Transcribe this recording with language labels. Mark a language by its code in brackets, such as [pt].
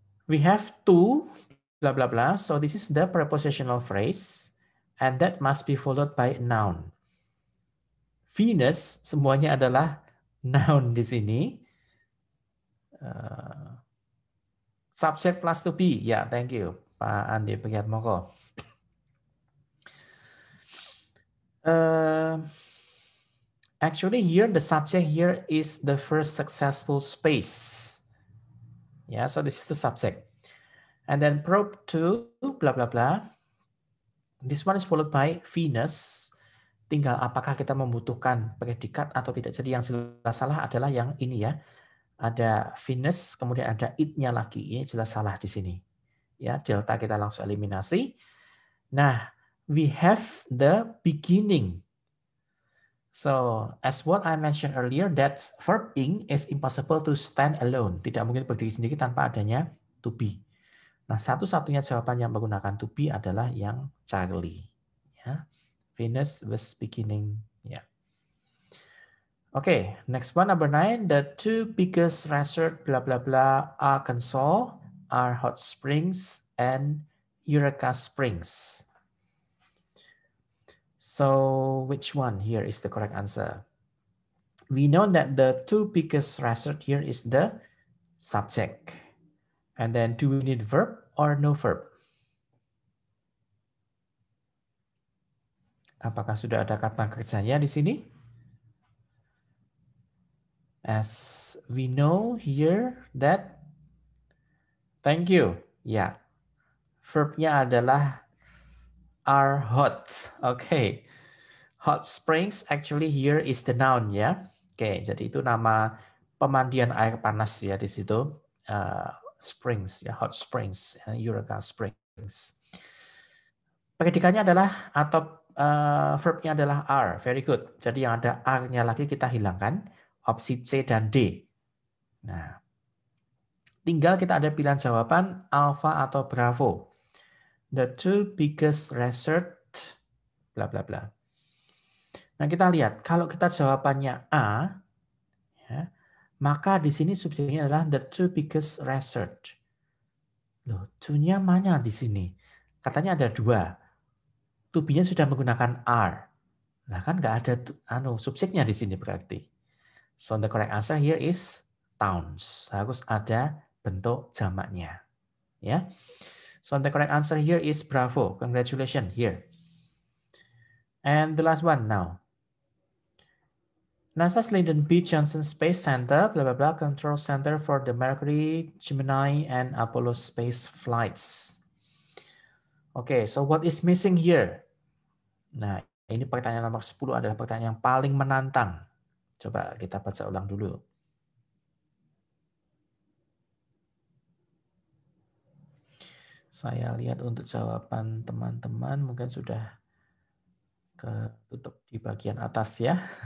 [en] We have to blah, blah, blah. So this is the prepositional phrase and that must be followed by a noun. [id] Venus semuanya adalah noun di sini. [en] Subject plus to be. Ya, thank you. Pak Andi Priatmoko. Actually here, the subject here is the first successful space. Yeah, so this is the subject. And then probe to blah, blah, blah. This one is followed by Venus. [id] Tinggal apakah kita membutuhkan predikat atau tidak. Jadi yang jelas salah adalah yang ini ya. Ada Venus, kemudian ada it-nya lagi. Ini jelas salah di sini. Ya, delta kita langsung eliminasi. [en] Nah, we have the beginning. So, as what I mentioned earlier, that verb ing is impossible to stand alone. [id] Tidak mungkin berdiri sendiri tanpa adanya to be. Nah, satu-satunya jawaban yang menggunakan to be adalah yang Charlie. [en] Ya. Venus was beginning. Ya. Okay, next one, number 9. The two biggest resort, blah, blah, blah, Arkansas are Hot Springs and Eureka Springs. So which one here is the correct answer? We know that the two biggest resort here is the subject. And then do we need verb or no verb? [id] Apakah sudah ada kata kerjanya di sini? [en] As we know here that, thank you. [id] Ya, verbnya adalah are hot. [en] Okay. Hot springs actually here is the noun ya. [id] Oke, jadi itu nama pemandian air panas ya di situ. [en] Springs ya, hot springs, Eureka Springs. [id] Predikannya adalah atau verbnya adalah are. [en] Very good. [id] Jadi yang ada are-nya lagi kita hilangkan. Opsi C dan D. Nah, tinggal kita ada pilihan jawaban alpha atau bravo. [en] The two biggest resort bla bla bla. [id] Nah, kita lihat kalau kita jawabannya A, ya, maka di sini subjeknya adalah [en] the two biggest resort. [id] Loh, to-nya mana di sini? Katanya ada dua. To be-nya sudah menggunakan are. Nah, kan nggak ada subjeknya di sini berarti. [en] So the correct answer here is towns. [id] Harus ada bentuk jamaknya. Ya. [en] So the correct answer here is bravo. Congratulations here. And the last one now. NASA's Lyndon B. Johnson Space Center, blah, blah, blah, control center for the Mercury, Gemini, and Apollo space flights. Okay, so what is missing here? [id] Nah, ini pertanyaan nomor 10 adalah pertanyaan yang paling menantang. Coba kita baca ulang dulu. Saya lihat untuk jawaban teman-teman mungkin sudah ketutup di bagian atas ya.